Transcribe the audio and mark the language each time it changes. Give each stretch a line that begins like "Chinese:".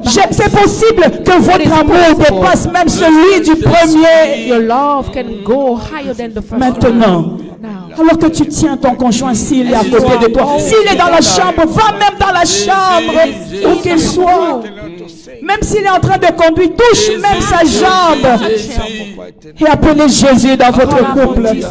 French: C'est possible que votre amour dépasse même celui du premier.
English: Your love can go higher than the first.
French: Maintenant, alors que tu tiens ton conjoint, s'il est à côté de toi, s'il est dans la chambre, va même dans la chambre où qu'il soit. Même s'il est en train de conduire, touche même sa jambe. Et appelez Jésus dans votre couple.